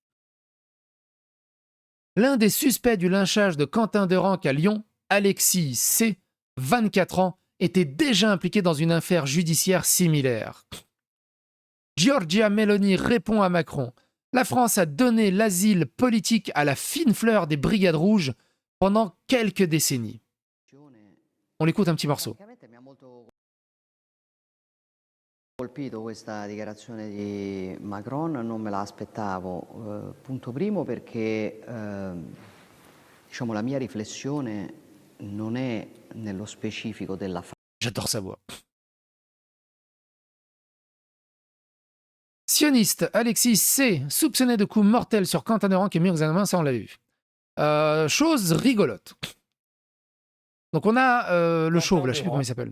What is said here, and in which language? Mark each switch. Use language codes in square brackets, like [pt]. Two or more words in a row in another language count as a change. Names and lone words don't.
[fr] L'un des suspects du lynchage de Quentin Derenque à Lyon, Alexis C., 24 ans, était déjà impliqué dans une affaire judiciaire similaire. Giorgia Meloni répond à Macron. La France a donné l'asile politique à la fine fleur des Brigades Rouges pendant quelques décennies. On l'écoute un petit morceau. [it] Colpito questa dichiarazione di Macron, non me la aspettavo. Punto primo perché diciamo la mia riflessione non è nello specifico della [fr] J'adore sa voix. Sioniste, Alexis C., soupçonné de coups mortels sur Quentin Derenque et mis en examen, ça on l'a vu. Chose rigolote. Donc on a le chauve, là, je sais plus comment il s'appelle.